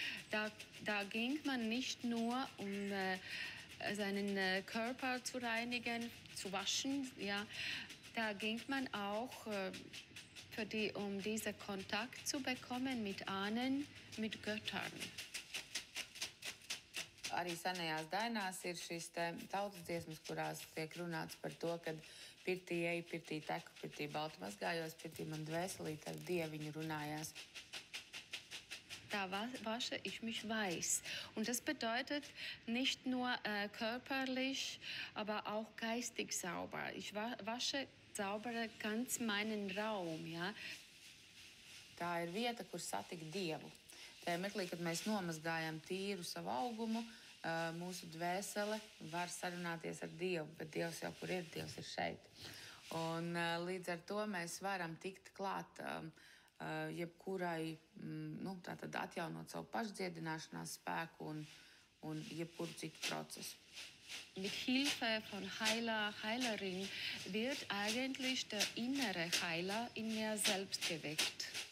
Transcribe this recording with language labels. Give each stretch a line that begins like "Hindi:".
German: Da ging man nicht nur, um seinen Körper zu reinigen, zu waschen, ja, da ging man auch um diesen Kontakt zu bekommen mit Ahnen, mit Göttern.
Latvian: Arī senajās dainās ir šīs tautas dziesmas, kurās tiek runāts par to, ka pirtī eju, pirtī teku, pirtī baltu mazgājos, pirtī man dvēselīt ar Dieviņu runājās.
German: Da wasche ich mich weiß. Und das bedeutet nicht nur körperlich, aber auch geistig sauber. Ich wasche saubere ganz meinen Raum, ja.
Latvian: Tā ir vieta, kur satikt Dievu. Tajā mirklī, kad mēs nomazgājam tīru savu augumu, mūsu dvēsele var sarunāties ar Dievu, bet Dievs jau kur ir, Dievs ir šeit. Un līdz ar to mēs varam tikt klāt jebkurai, tātad atjaunot savu pašdziedināšanās spēku un jebkuru citu procesu.
German: Mit Hilfe von Heiler, Heilerin wird eigentlich der innere Heiler in mir selbst geweckt.